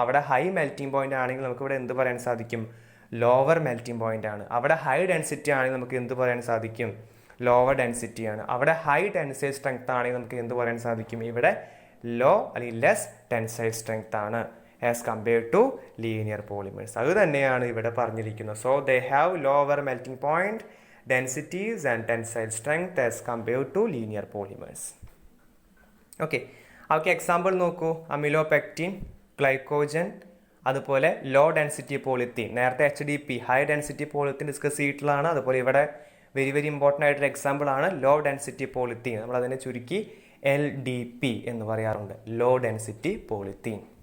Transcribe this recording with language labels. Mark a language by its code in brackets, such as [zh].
[ml] അവിടെ high melting point ആണെങ്കിൽ നമുക്ക് ഇവിടെ എന്ത് പറയാൻ സാധിക്കും? ലോവർ മെൽറ്റിംഗ് പോയിന്റ് ആണ്. അവിടെ ഹൈ ഡെൻസിറ്റി ആണെങ്കിൽ നമുക്ക് എന്ത് പറയാൻ സാധിക്കും? ലോവർ ഡെൻസിറ്റി ആണ്. അവിടെ ഹൈ ടെൻസൈൽ സ്ട്രെങ്ത് ആണെങ്കിൽ നമുക്ക് എന്ത് പറയാൻ സാധിക്കും? ഇവിടെ ലോ അല്ലെങ്കിൽ ലെസ് ടെൻസൈൽ സ്ട്രെങ്ത് ആണ് [en] As compared to linear polymers. [ml] അത് തന്നെയാണ് ഇവിടെ പറഞ്ഞിരിക്കുന്നത്. [en] So they have lower melting point, densities and tensile strength as compared to linear polymers. [ml] Okay, അവർക്ക് എക്സാമ്പിൾ നോക്കൂ. അമിലോപെക്റ്റിൻ, ഗ്ലൈക്കോജൻ, അതുപോലെ ലോ ഡെൻസിറ്റി പോളിത്തീൻ. നേരത്തെ HDP high density polythene discuss ചെയ്തിട്ടുള്ളതാണ്. അതുപോലെ ഇവിടെ വെരി ഇമ്പോർട്ടൻ്റ് ആയിട്ടൊരു എക്സാമ്പിൾ ആണ് ലോ ഡെൻസിറ്റി പോളിത്തീൻ. നമ്മൾ അതിനെ ചുരുക്കി LDP എന്ന് പറയാറുണ്ട്, ലോ ഡെൻസിറ്റി പോളിത്തീൻ.